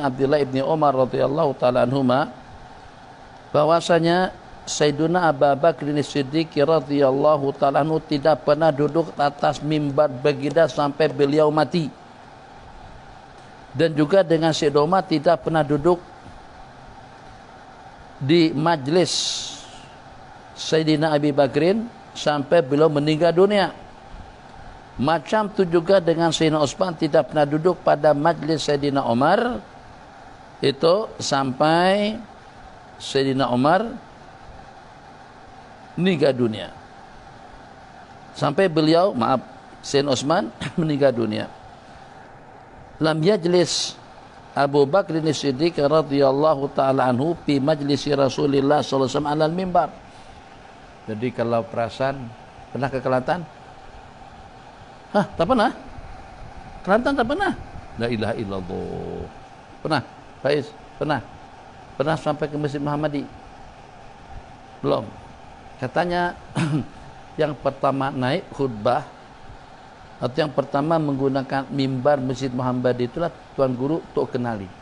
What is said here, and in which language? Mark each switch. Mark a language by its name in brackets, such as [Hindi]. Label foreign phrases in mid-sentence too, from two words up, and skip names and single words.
[Malay] Abdullah ibni Umar [Arabic] رضي الله تعالى عنهما, [Malay] bahwasanya Sayyidina Abu Bakr As-Siddiq [Arabic] رضي الله تعالى عنه [Malay] tidak pernah duduk atas mimbar baginda sampai beliau mati. Dan juga dengan Sayyidina Umar tidak pernah duduk di majlis Sayyidina Abi Bakrin sampai beliau meninggal dunia. Macam tu juga dengan Sayyidina Utsman tidak pernah duduk pada majlis Sayyidina Umar itu sampai Sayyidina Umar meninggal dunia. Sampai beliau, Sayyidina Utsman meninggal dunia. [Arabic] لم يجلس أبو بكر الصديق رضي الله تعالى عنه في مجلس رسول الله صلى الله عليه وسلم على المنبر. [Malay] Jadi kalau perasan pernah ke Kelantan? Hah, tak pernah? Kelantan tak pernah? [Arabic] لا إله إلا الله. [Malay] Pernah? Faiz, pernah? Pernah sampai ke Masjid Muhammadi? Belum. Katanya yang pertama naik khutbah atau yang pertama menggunakan mimbar Masjid Muhammadi itulah Tuan Guru Tok Kenali.